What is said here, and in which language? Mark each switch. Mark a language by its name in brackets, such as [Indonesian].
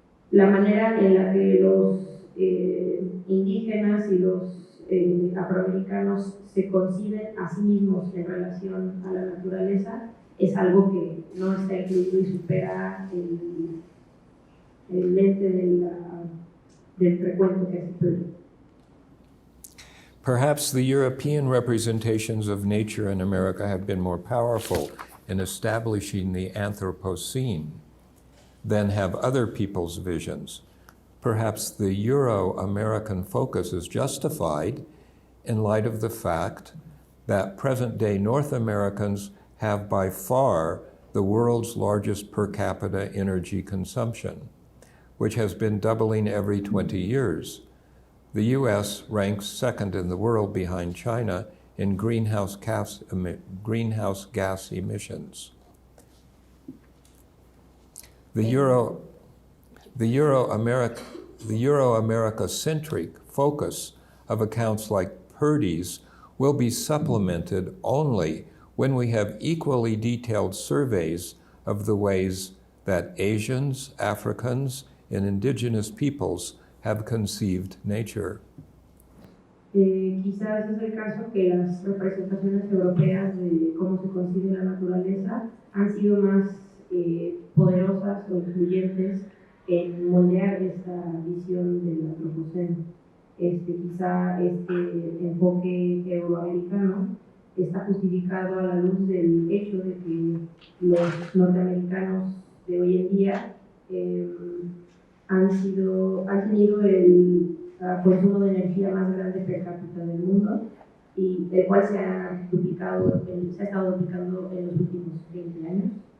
[Spanish] La manera en la que los indígenas y los afroamericanos se conciben a sí mismos en relación a la naturaleza es algo que no está incluido y supera el lente del recuento que hace Purdy. [English] Perhaps the European representations of nature in America have been more powerful in establishing the Anthropocene than have other people's visions. Perhaps the Euro-American focus is justified in light of the fact that present-day North Americans have by far the world's largest per capita energy consumption, which has been doubling every 20 years. The U.S. ranks second in the world behind China in greenhouse gas emissions. The Euro-America-centric focus of accounts like Purdy's will be supplemented only when we have equally detailed surveys of the ways that Asians, Africans, and indigenous peoples have conceived nature. [Spanish] Quizás es el caso que las representaciones europeas de cómo se concibe la naturaleza han sido más poderosas o influyentes en moldear esta visión del Anthropocene. Quizá este enfoque euroamericano está justificado a la luz del hecho de que los norteamericanos de hoy en día han tenido el consumo de energía más grande per cápita del mundo, y el cual se ha estado duplicando en los últimos 20 años.